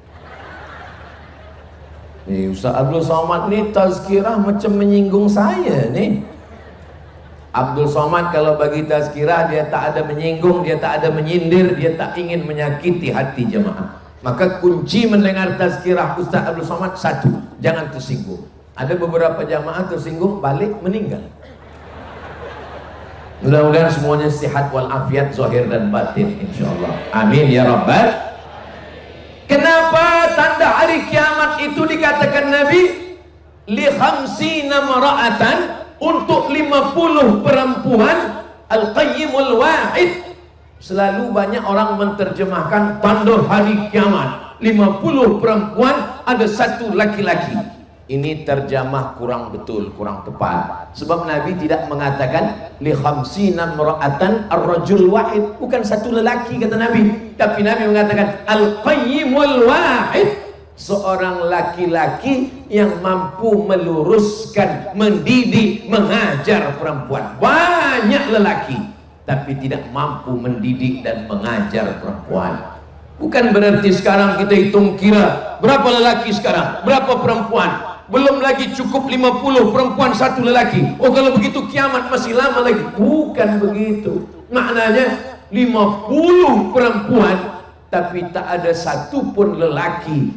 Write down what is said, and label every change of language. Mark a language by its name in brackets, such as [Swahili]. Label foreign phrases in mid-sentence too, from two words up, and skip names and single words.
[Malay] Nih Ustaz Abdul Somad nih tazkirah macam menyinggung saya nih. Abdul Somad kalau bagi tazkirah dia tak ada menyinggung, dia tak ada menyindir, dia tak ingin menyakiti hati jemaah. [Indonesian] Maka kunci mendengar tazkirah Ustaz Abdul Somad satu, jangan tersinggung. Ada beberapa jamaah tersinggung balik meninggal. Mudah-mudahan semuanya sehat walafiat zahir dan batin insyaallah. [Arabic] آمين يا رب ال. [Indonesian] Kenapa tanda hari kiamat itu dikatakan Nabi [Arabic] لخمسين امرأة, [Indonesian] untuk 50 perempuan [Arabic] القيم الواحد. [Indonesian] Selalu banyak orang menerjemahkan tanda hari kiamat 50 perempuan ada satu laki-laki. Ini terjemah kurang betul, kurang tepat. Sebab Nabi tidak mengatakan [Arabic] لخمسين امرأة الرجل واحد, [Indonesian] bukan satu lelaki kata Nabi, tapi Nabi mengatakan [Arabic] القيم الواحد, [Indonesian] seorang laki-laki yang mampu meluruskan, mendidik, mengajar perempuan. Banyak lelaki tapi tidak mampu mendidik dan mengajar perempuan. Bukan berarti sekarang kita hitung kira berapa lelaki sekarang, berapa perempuan. Belum lagi cukup 50 perempuan satu lelaki. Oh kalau begitu kiamat masih lama lagi. Bukan begitu. Maknanya 50 perempuan tapi tak ada satu pun lelaki.